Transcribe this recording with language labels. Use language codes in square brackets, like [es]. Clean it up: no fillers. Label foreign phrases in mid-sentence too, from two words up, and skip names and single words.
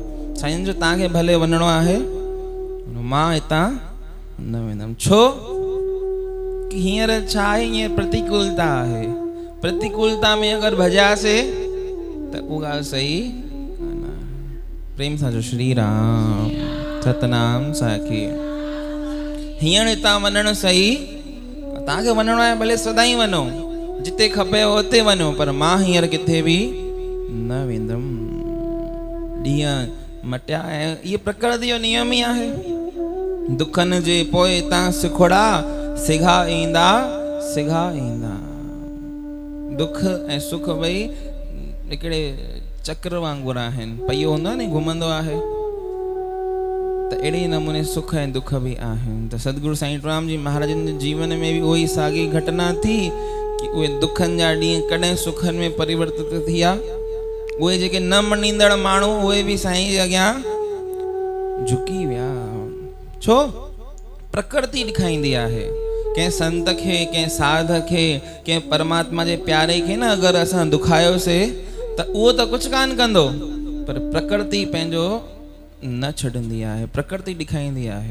[sd] साईं जो तव्हांखे भले वञिणो आहे, मां हितां न वेंदुमि। छो कि हींअर छा आहे, हींअर प्रतिकूलता आहे। प्रतिकूलता में अगरि भॼियासीं त उहा ॻाल्हि सही कान आहे। प्रेम सां जो श्री राम सतनाम साखी। हींअर हितां वञणु सही, तव्हांखे वञिणो आहे भले सदाईं वञो, जिते खपे उते वञो, पर मां हींअर किथे बि न वेंदुमि। ॾींहं मटिया ऐं इहे प्रकृति जो नियम ई आहे। दुखनि जे पोइ तव्हां सिखोड़ा, सिघा ईंदा, सिघा ईंदा। दुख ऐं सुख ॿई हिकिड़े चक्र वांगुरु आहिनि। पहियो हूंदो आहे न, घुमंदो आहे, त अहिड़े नमूने सुख ऐं दुख बि आहिनि। त सतगुरु साईं टेऊंराम जी महाराजनि जे जीवन में बि उहा ई साॻी घटना थी कि उहे दुखनि जा ॾींहं कॾहिं सुखनि में परिवर्तित थी विया। उहे जेके न मञींदड़ माण्हू, उहे बि साईं जे अॻियां झुकी विया। छो? प्रकृति ॾेखारींदी आहे। कंहिं संत खे, कंहिं साध खे, कंहिं परमात्मा जे प्यारे खे न अगरि असां दुखायोसीं त उहो त कुझु कान कंदो, पर प्रकृति पंहिंजो न छॾंदी आहे, प्रकृति ॾेखारींदी आहे।